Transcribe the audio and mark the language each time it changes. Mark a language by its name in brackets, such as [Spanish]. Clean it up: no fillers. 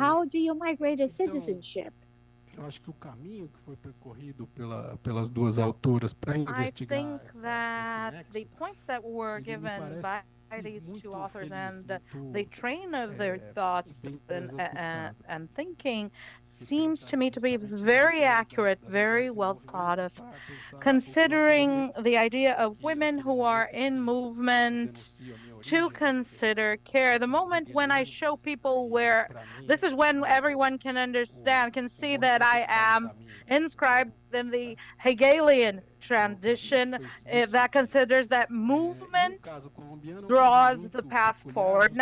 [English] How do you migrate a citizenship? [Portuguese] Eu acho que o caminho que foi percorrido pelas duas autoras para investigar [English] I think that the points that were given by these two authors and the train of their thoughts and thinking seems to me to be very accurate, very well thought of, considering the idea of women who are in movement to consider care. The moment when I show people where, this is when everyone can understand, can see that I am inscribed in the Hegelian tradition that considers that movement draws the path forward.